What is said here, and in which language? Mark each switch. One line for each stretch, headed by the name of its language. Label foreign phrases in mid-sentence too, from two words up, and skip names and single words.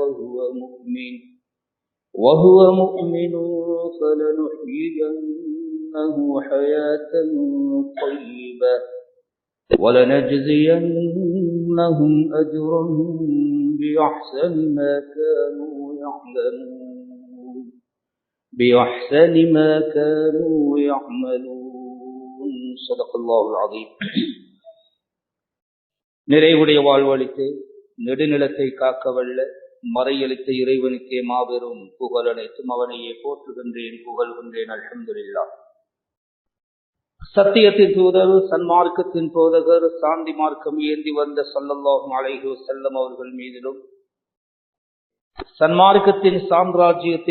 Arabic: وهو مؤمن فلنحيينه حياة طيبة ولنجزينهم أجرهم بأحسن ما كانوا يعملون. صدق الله العظيم.
Tamil: நிறைவுடைய வாழ்வளித்து நெடுநிலத்தை காக்கவல்ல மறையளித்த இறைவனுக்கே மாபெரும் புகழ் அனைத்தும் அவனையே போற்றுகின்றேன், புகழ்கின்றேன். அல்ஹம்துலில்லாஹ். சத்தியத்தின் தூதர், சன்மார்க்கத்தின் போதகர், சாந்தி மார்க்கம் ஏந்தி வந்த
Arabic: صلى الله عليه وسلم
Tamil: அவர்கள் மீதிலும் சன்மார்க்கத்தின் சாம்ராஜ்யத்தை